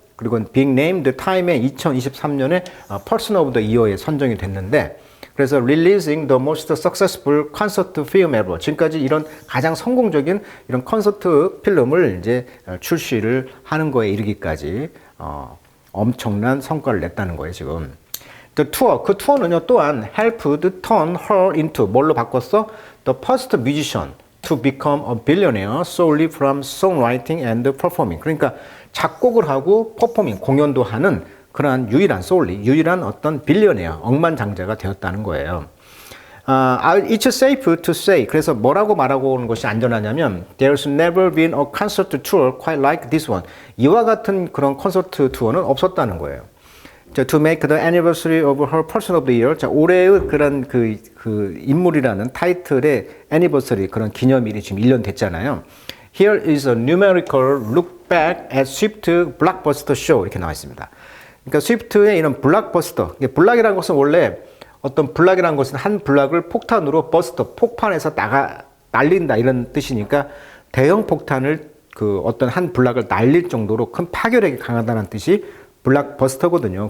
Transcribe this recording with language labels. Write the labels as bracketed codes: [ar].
[ko] 그리고 [en] being named time에 [ko] 2023년에 [en] Person of the Year에 [ko] 선정이 됐는데, 그래서 [en] releasing the most successful concert film ever. [ko] 지금까지 이런 가장 성공적인 이런 콘서트 필름을 이제 출시를 하는 거에 이르기까지 엄청난 성과를 냈다는 거예요, 지금. [en] The tour, [ko] 그 투어는요, 또한 [en] helped turn her into [ko] 뭘로 바꿨어? [en] The first musician to become a billionaire solely from songwriting and performing. [ko] 그러니까 작곡을 하고 퍼포밍, 공연도 하는 그러한 유일한 어떤 빌리어네어, 억만장자가 되었다는 거예요. [en] It's safe to say. [ko] 그래서 뭐라고 말하고 오는 것이 안전하냐면 [en] There's never been a concert tour quite like this one. [ko] 이와 같은 그런 콘서트 투어는 없었다는 거예요. [en] 자, to make the anniversary of her person of the year. [ko] 자, 올해의 그런 그 인물이라는 타이틀의 anniversary, 그런 기념일이 지금 1년 됐잖아요. [en] Here is a numerical look back at Swift blockbuster show. [ko] 이렇게 나와 있습니다. 그러니까 스위프트의 이런 블락버스터, 블락이라는 것은 원래 어떤 블락이라는 것은 한 블락을 폭탄으로 버스터, 폭발해서 날린다 이런 뜻이니까 대형 폭탄을 그 어떤 한 블락을 날릴 정도로 큰 파괴력이 강하다는 뜻이 블락버스터거든요.